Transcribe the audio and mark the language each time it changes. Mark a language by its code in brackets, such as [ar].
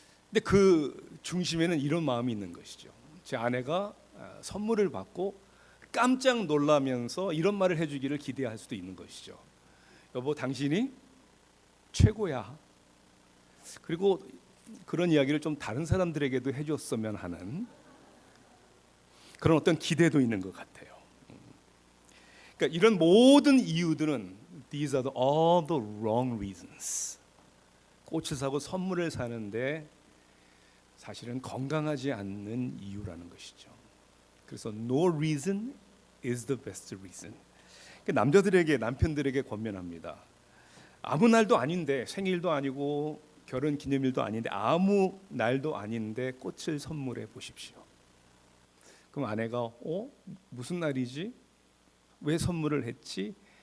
[ko] 근데 그 중심에는 이런 마음이 있는 것이죠. 제 아내가 선물을 받고 깜짝 놀라면서 이런 말을 해주기를 기대할 수도 있는 것이죠. 여보, 당신이 최고야. 그리고 그런 이야기를 좀 다른 사람들에게도 해줬으면 하는 그런 어떤 기대도 있는 것 같아요. 그러니까 이런 모든 이유들은 [en] these are all the wrong reasons. [ko] 꽃을 사고 선물을 사는데 사실은 건강하지 않는 이유라는 것이죠. 그래서 [en] no reason is the best reason. [ko] 남자들에게, 남편들에게 권면합니다. 아무 날도 아닌데, 생일도 아니고 결혼 기념일도 아닌데, 아무 날도 아닌데 꽃을 선물해 보십시오. 그럼 아내가 무슨 날이지? 왜 선물을 했지?